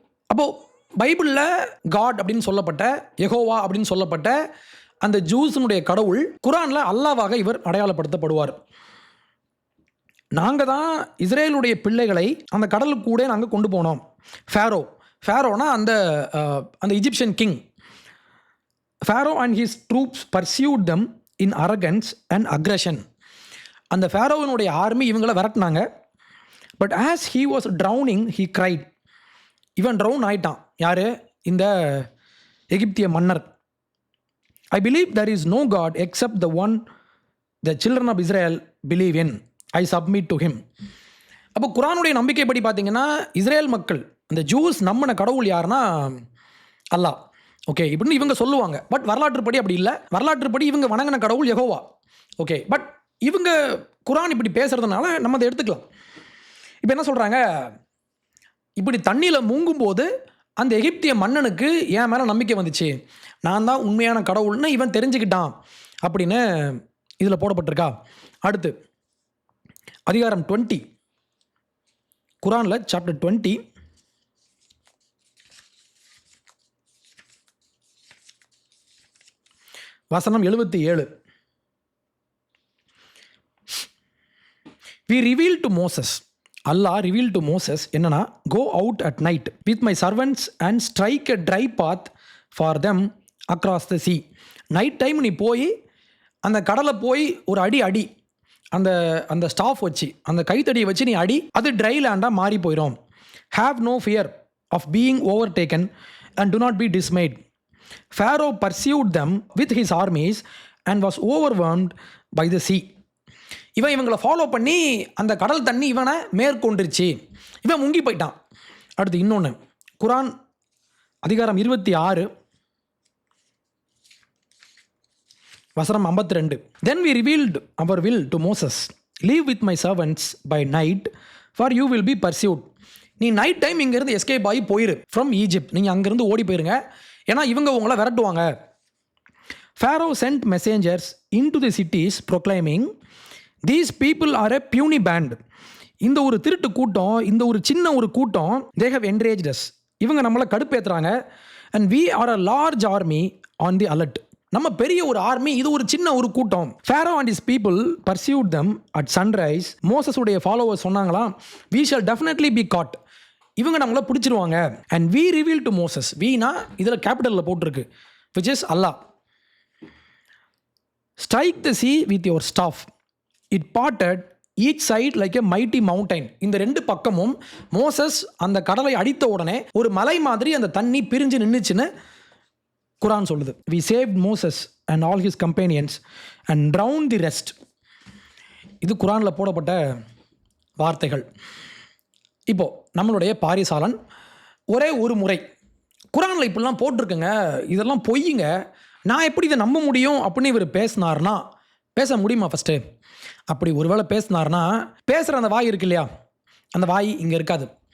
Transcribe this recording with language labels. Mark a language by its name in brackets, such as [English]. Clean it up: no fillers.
[Tamil] அப்போது பைபிளில் காட் அப்படின்னு சொல்லப்பட்ட, யெகோவா அப்படின்னு சொல்லப்பட்ட அந்த ஜூஸினுடைய கடவுள் குரானில் அல்லாவாக இவர் அடையாளப்படுத்தப்படுவார். நாங்கள் தான் இஸ்ரேலுடைய பிள்ளைகளை அந்த கடலுக்கு கூட நாங்கள் கொண்டு போனோம். ஃபேரோனா அந்த [English] Egyptian king. Pharaoh and his troops pursued them in arrogance and aggression. [Tamil] அந்த ஃபேரோவினுடைய ஆர்மி இவங்கள விரட்டினாங்க. [English] But as he was drowning he cried. [Tamil] இவன் ட்ரௌன் ஆயிட்டான். யார்? இந்த எகிப்திய மன்னர். [English] I believe there is no God except the one the children of Israel believe in. I submit to him. [Tamil] அப்போ குரானுடைய நம்பிக்கைப்படி பார்த்தீங்கன்னா இஸ்ரேல் மக்கள், இந்த ஜூஸ் நம்பின கடவுள் யாருன்னா அல்லாஹ். ஓகே, இப்படின்னு இவங்க சொல்லுவாங்க. பட் வரலாற்றுப்படி அப்படி இல்லை. வரலாற்றுப்படி இவங்க வணங்கின கடவுள் யெகோவா. ஓகே, பட் இவங்க குரான் இப்படி பேசுறதுனால நம்ம அதை எடுத்துக்கலாம். இப்போ என்ன சொல்கிறாங்க, இப்படி தண்ணியில் மூங்கும்போது அந்த எகிப்திய மன்னனுக்கு என் மேலே நம்பிக்கை வந்துச்சு, நான் தான் உண்மையான கடவுள்னு இவன் தெரிஞ்சுக்கிட்டான் அப்படின்னு இதில் போடப்பட்டிருக்கா. அடுத்து அதிகாரம் 20, குரானில் சாப்டர் 20 வசனம் 77. [English] We revealed to Moses, Allah revealed to Moses [Tamil] என்னன்னா, [English] go out at night with my servants and strike a dry path for them across the sea. [Tamil] Night time நீ போய் அந்த கடலை போய் ஒரு அடி அந்த அந்த ஸ்டாஃப் வச்சு, அந்த கைத்தடியை வச்சு நீ அடி, அது ட்ரை லேண்டாக மாறி போயிடும். [English] Have no fear of being overtaken and do not be dismayed. Pharaoh pursued them with his armies and was overwhelmed by the sea. [Tamil] இவங்களை ஃபாலோ பண்ணி அந்த கடல் தண்ணி இவனை மேற்கொண்டுருச்சு, இவன் முங்கி போயிட்டான். அடுத்து இன்னொன்று, குரான் அதிகாரம் 26 வசனம் 52. [English] Then we revealed our will to Moses, leave with my servants by night for you will be pursued. [Tamil] நீ நைட் டைம் இங்கேருந்து எஸ்கேப் ஆகி போயிரு [English] from Egypt, [Tamil] நீங்கள் அங்கேருந்து ஓடி போயிருங்க, ஏன்னா இவங்க உங்களை விரட்டுவாங்க. [English] Pharaoh sent messengers into the cities proclaiming, these people are a puny band. [Tamil] இந்த ஒரு திருட்டு கூட்டம், இந்த ஒரு சின்ன ஒரு கூட்டம், [English] they have enraged us. [Tamil] இவங்க நம்மளை கடுப்பேற்றுறாங்க. [English] and we are a large army on the alert. [Tamil] நம்ம பெரிய ஒரு ஆர்மி, இது ஒரு சின்ன ஒரு கூட்டம். [English] Pharaoh and his people pursued them at sunrise. [Tamil] மோசஸுடைய followers சொன்னாங்களாம், [English] we shall definitely be caught. [Tamil] இவங்க நம்மளை பிடிச்சிருவாங்க. [English] and we revealed to Moses, [Tamil] வீணா இதில் கேபிட்டலில் போட்டிருக்கு, [English] which is Allah. strike the sea with your staff. It parted each side like a mighty mountain. [Tamil] இந்த ரெண்டு பக்கமும் Moses அந்த கடலை அடித்த உடனே ஒரு மலை மாதிரி அந்த தண்ணி பிரிஞ்சு நின்றுச்சுன்னு குரான் சொல்லுது. [English] We saved Moses and all his companions and drowned the rest. [Tamil] இது குரானில் போடப்பட்ட வார்த்தைகள். இப்போ நம்மளுடைய பாரிசாலன் ஒரே ஒரு முறை குரானில் இப்படிலாம் போட்டிருக்குங்க, இதெல்லாம் பொய்யுங்க, நான் எப்படி இதை நம்ப முடியும் அப்படின்னு இவர் பேசினார்னா, பேச முடியுமா? ஃபஸ்ட்டு அப்படி ஒருவேளை பேசினார்னா, பேசுகிற அந்த வாய் இருக்கு இல்லையா, அந்த வாய் இங்கே இருக்காது.